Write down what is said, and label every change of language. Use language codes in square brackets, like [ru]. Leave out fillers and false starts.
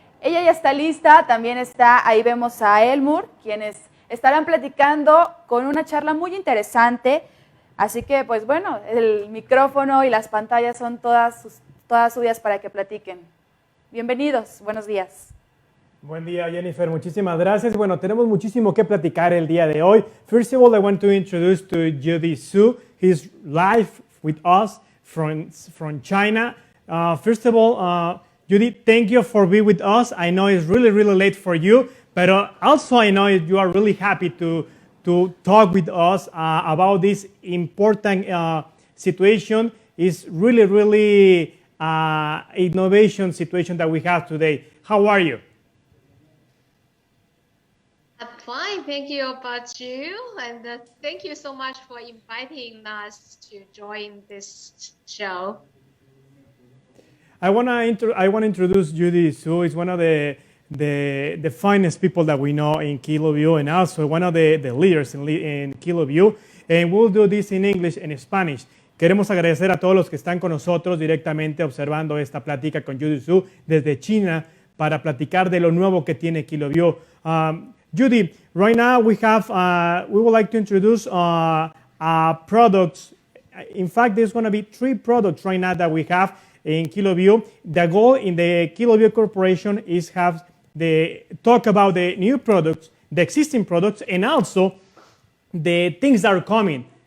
[es] Ella ya está lista, también está, ahí vemos a ELMUR, quienes estarán platicando con una charla muy interesante. Así que, pues bueno, el micrófono y las pantallas son todas suyas para que platiquen. Bienvenidos, buenos días. Buen día, Jennifer. Muchísimas gracias. Bueno, tenemos muchísimo que platicar el día de hoy. [en] First of all, I want to introduce to Judy Su. He's live with us from China. First of all, Judy, thank you for being with us. I know it's really, really late for you, but also I know you are really happy to talk with us about this important situation. It's really, really innovation situation that we have today. How are you? I'm fine, thank you about you, and thank you so much for inviting us to join this show. I want to introduce Judy Su. Is one of the finest people that we know in KILOVIEW, and also one of the leaders in KILOVIEW. And we'll do this in English and Spanish. [es] Queremos agradecer a todos los que están con nosotros directamente observando esta plática con Judy Su desde China para platicar de lo nuevo que tiene KILOVIEW. [en] Judy, right now we would like to introduce products. In fact, there's going to be 3 products right now that we have in KILOVIEW. The goal in the KILOVIEW Corporation is talk about the new products, the existing products, and also the things that are coming.